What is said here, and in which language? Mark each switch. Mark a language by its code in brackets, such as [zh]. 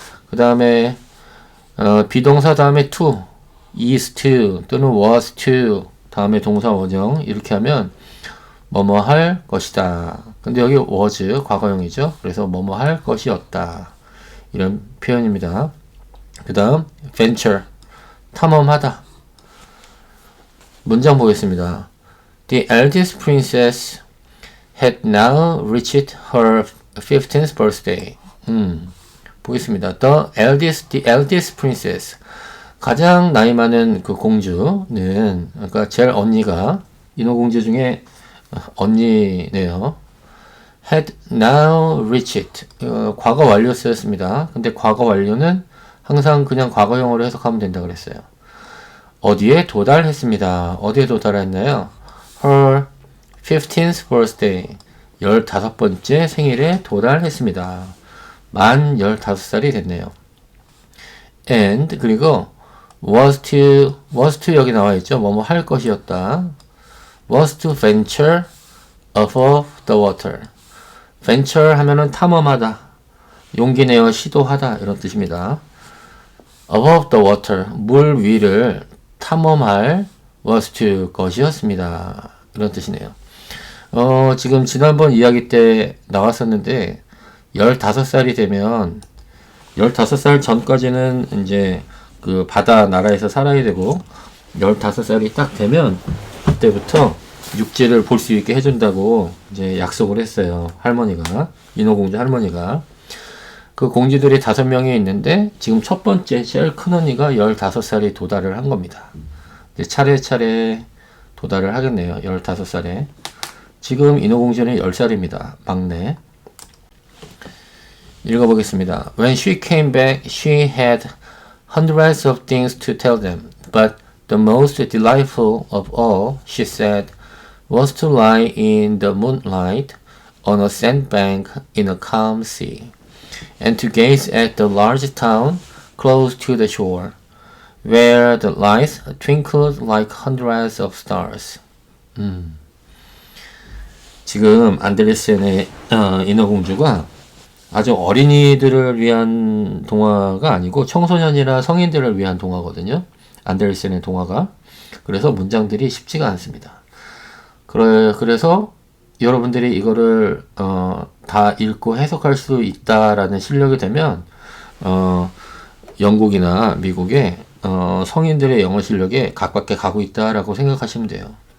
[ko] 그 다음에 비동사 다음에 to, is to 또는 was to 다음에 동사 원형 이렇게 하면 뭐뭐 할 것이다. 근데 여기 was 과거형이죠. 그래서 뭐뭐 할 것이었다, 이런 표현입니다. 그 다음 venture, 탐험하다. 문장 보겠습니다. [en] The eldest princess had now reached her 15th birthday. [ko] 보겠습니다. The eldest princess, 가장 나이 많은 그 공주는, 그러니까 제일 언니가, 인어공주 중에 언니네요. had now reached, 과거 완료 쓰였습니다. 근데 과거 완료는 항상 그냥 과거형으로 해석하면 된다 그랬어요. 어디에 도달했습니다. 어디에 도달했나요? her 15th birthday, 15번째 생일에 도달했습니다. 만 15살이 됐네요. and, 그리고 was to 여기 나와 있죠. 뭐뭐 할 것이었다. [en] was to venture above the water. [ko] venture 하면은 탐험하다, 용기 내어 시도하다, 이런 뜻입니다. above the water, 물 위를 탐험할 was to 것이었습니다. 이런 뜻이네요. 지금 지난번 이야기 때 나왔었는데 15살이 되면 15살 전까지는 이제 그 바다 나라에서 살아야 되고 15살이 딱 되면 그때부터 육지를 볼 수 있게 해준다고 이제 약속을 했어요. 할머니가, 인어공주 할머니가. 그 공주들이 5명이 있는데 지금 첫 번째 제일 큰 언니가 15살이 도달을 한 겁니다. 이제 차례차례 도달을 하겠네요. 15살에. 지금 인어공주는 10살입니다. 막내. 읽어보겠습니다. [en] When she came back, she had hundreds of things to tell them, but the most delightful of all, she said, was to lie in the moonlight on a sandbank in a calm sea, and to gaze at the large town close to the shore, where the lights twinkled like hundreds of stars. [ko] 지금 안데르센의 인어공주가 아주 어린이들을 위한 동화가 아니고 청소년이나 성인들을 위한 동화거든요. 안데르센의 동화가. 그래서 문장들이 쉽지가 않습니다. 그래서 여러분들이 이거를 다 읽고 해석할 수 있다라는 실력이 되면 영국이나 미국의 성인들의 영어 실력에 가깝게 가고 있다라고 생각하시면 돼요.